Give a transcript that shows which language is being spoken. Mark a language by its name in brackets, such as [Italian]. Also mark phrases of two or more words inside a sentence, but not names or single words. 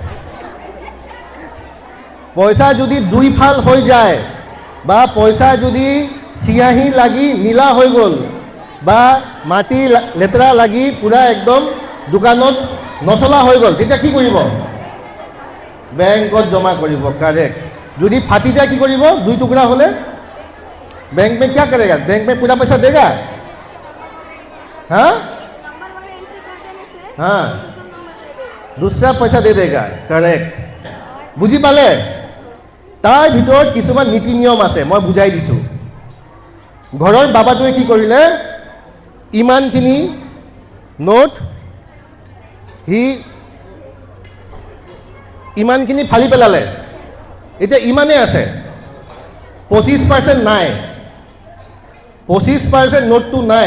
[Assamese] পইচা যদি 2 ফাল হৈ যায় বা পইচা যদি চিয়াহী লাগি নীলা হৈ গ'ল বা মাটি লেতেৰা লাগি পূৰা একদম দোকানত নচলা হৈ গ'ল, তেতিয়া কি কৰিব? বেংকত জমা কৰিব। কাৰেক্ট। যদি ফাটি যায় কি কৰিব? 2 টুকুৰা হ'লে [Hindi] बैंक में क्या करेगा? बैंक में पूरा पैसा देगा? हाँ हाँ, दूसरा पैसा दे देगा। [Assamese] करेक्ट। বুজি পালে? তাৰ ভিতৰত কিছুমান নীতি নিয়ম আছে, মই বুজাই দিছোঁ। ঘৰৰ বাবাটোৱে কি কৰিলে, ইমানখিনি নোট সি ইমানখিনি ফালি পেলালে, এতিয়া ইমানেই আছে, 25% নাই, 25% নোটটো নাই।